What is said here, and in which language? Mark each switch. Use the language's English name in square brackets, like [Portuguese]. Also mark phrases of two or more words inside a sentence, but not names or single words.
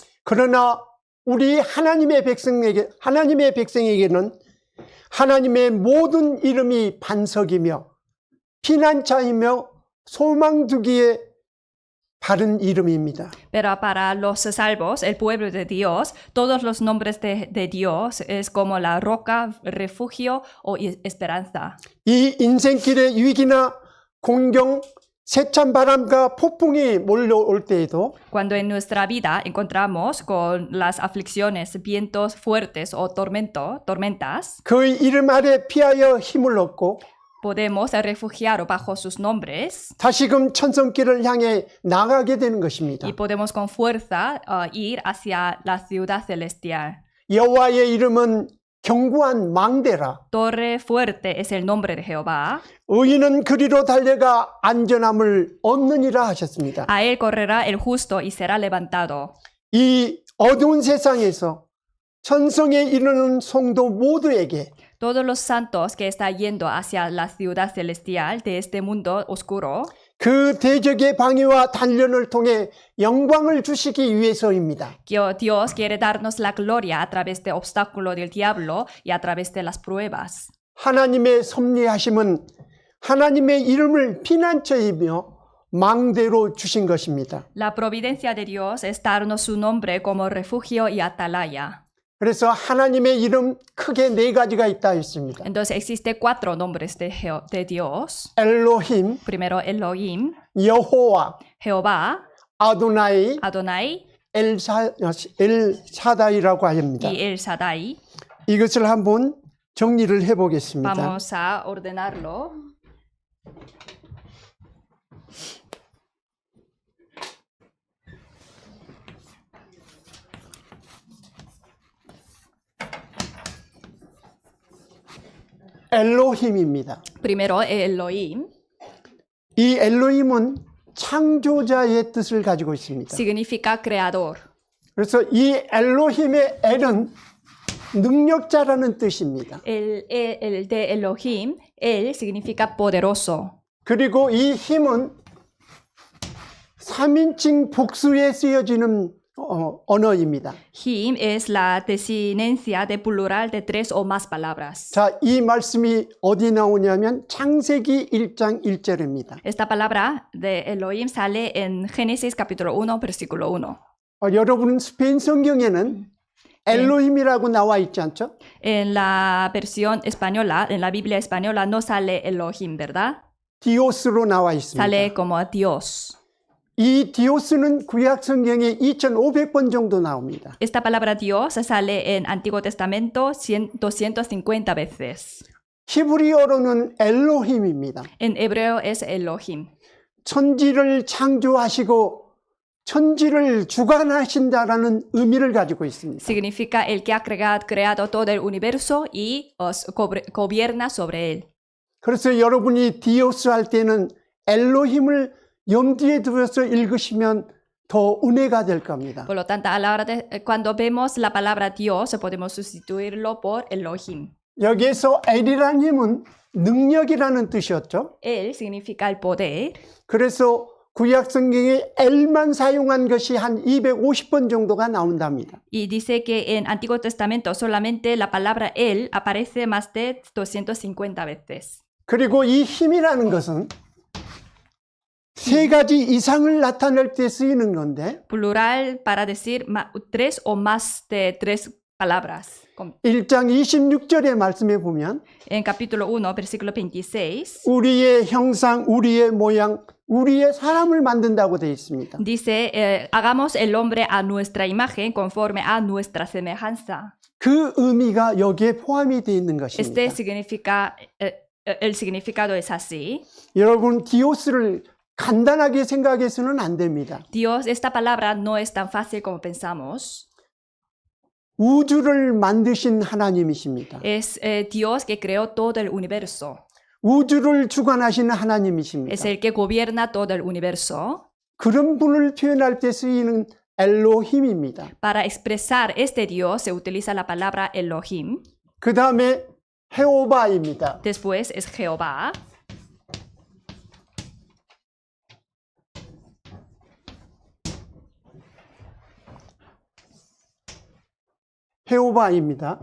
[Korean] 그러나 우리 하나님의 백성에게는 하나님의 모든 이름이 반석이며 피난처이며 소망두기에 바른 이름입니다. [Spanish] Pero para los salvos, el pueblo de Dios, todos los nombres de Dios es como la roca, refugio o esperanza. [Korean] 이 인생길의 위기나 공경, 세찬 바람과 폭풍이 몰려올 때에도 [Spanish] Cuando en nuestra vida encontramos con las aflicciones, vientos fuertes o tormentas, [Korean] 그의 이름 아래 피하여 힘을 얻고 [Spanish] podemos refugiar bajo sus nombres [Korean] 다시금 천성길을 향해 나가게 되는 것입니다. [Spanish] y podemos con fuerza ir hacia la ciudad celestial. [Korean] 여호와의 이름은 견고한 망대라. [Spanish] Torre fuerte es el nombre de Jehová. [Korean] 의인은 그리로 달려가 안전함을 얻느니라 하셨습니다. [Spanish] A él correrá el justo y será levantado. [Korean] 이 어두운 세상에서 천성에 이르는 성도 모두에게 [Spanish] Todos los santos que están yendo hacia la ciudad celestial de este mundo oscuro, [Korean] 그 대적의 방해와 단련을 통해 영광을 주시기 위해서입니다. [Spanish] que Dios quiere darnos la gloria a través del obstáculo del diablo y a través de las pruebas. [Korean] 하나님의 섭리하심은 하나님의 이름을 피난처이며 망대로 주신 것입니다. [Spanish] La providencia de Dios es darnos su nombre como refugio y atalaya. [Korean] 그래서 하나님의 이름 크게 네 가지가 있다 했습니다. [Spanish] Entonces existe 4 nombres de Dios. [Korean] 엘로힘, [Spanish] Primero Elohim, [Korean] 여호와, [Spanish] Jehová, [Korean] 아도나이, [Spanish] Adonai [Korean] 엘사다이라고 합니다. [Spanish] y El Shaddai. [Korean] 이것을 한번 정리를 해보겠습니다. [Spanish] Vamos a ordenarlo. [Korean] 엘로힘입니다. [Spanish] Primero Elohim [Korean] 이 엘로힘은 창조자의 뜻을 가지고 있습니다. [Spanish] significa creador. [Korean] 그래서 이 엘로힘의 엘은 능력자라는 뜻입니다. [Spanish] El de Elohim, él significa poderoso. [Korean] 그리고 이 힘은 3인칭 복수에 쓰여지는 언어입니다. [Spanish] Him es la desinencia de plural de 3 o más palabras. [Korean] 자, 이 말씀이 어디 나오냐면 창세기 1장 1절입니다. [Spanish] Esta palabra de Elohim sale en Génesis capítulo 1, versículo 1. [Korean] 여러분 스페인 성경에는 엘로힘이라고 나와 있지 않죠? [Spanish] En la versión española, en la Biblia española no sale Elohim, ¿verdad? [Korean] 디오스로 나와 있습니다. [Spanish] Sale como Dios. [Korean] 이 디오스는 구약 성경에 2500번 정도 나옵니다. [Spanish] Esta palabra Dios sale en Antiguo Testamento 250 veces. [Korean] 히브리어로는 엘로힘입니다. [Spanish] En hebreo es Elohim. [Korean] 천지를 창조하시고 천지를 주관하신다라는 의미를 가지고 있습니다. [Spanish] Significa el que ha creado todo el universo y gobierna sobre él. [Korean] 그래서 여러분이 디오스 할 때는 엘로힘을 염두에 두어서 읽으시면 더 은혜가 될 겁니다. [Spanish] Por lo tanto, a la hora de, cuando vemos la palabra Dios, podemos sustituirlo por Elohim. [Korean] 여기에서 엘이라는 힘은 능력이라는 뜻이었죠. [Spanish] Él significa el poder. [Korean] 그래서 구약 성경에 엘만 사용한 것이 한 250번 정도가 나온답니다. [Spanish] Y dice que en Antiguo Testamento solamente la palabra él aparece más de 250 veces. [Korean] 그리고 이 힘이라는 것은 세 가지 이상을 나타낼 때 쓰이는 건데 [Spanish] Plural para decir tres o más de tres palabras. [Korean] 1장 26절의 말씀에 보면 [Spanish] En capítulo 1, versículo 26, [Korean] 우리의 형상, 우리의 모양, 우리의 사람을 만든다고 되어 있습니다. [Spanish] dice, hagamos el hombre a nuestra imagen conforme a nuestra semejanza. [Korean] 그 의미가 여기에 포함이 되어 있는 [Spanish] Este [Korean] 것입니다. [Spanish] significa, el significado es así. [Korean] 여러분 디오스를 간단하게 생각해서는 안 됩니다. [Spanish] Dios, esta palabra no es tan fácil como pensamos. [Korean] 우주를 만드신 하나님이십니다. [Spanish] Es Dios que creó todo el universo. [Korean] 우주를 주관하시는 하나님이십니다. [Spanish] Es el que gobierna todo el universo. [Korean] 그런 분을 표현할 때 쓰이는 엘로힘입니다. [Spanish] Para expresar este Dios se utiliza la palabra Elohim. [Korean] 그 다음에 헤오바입니다. [Spanish] Después es Jehová. [Korean] 헤오바입니다.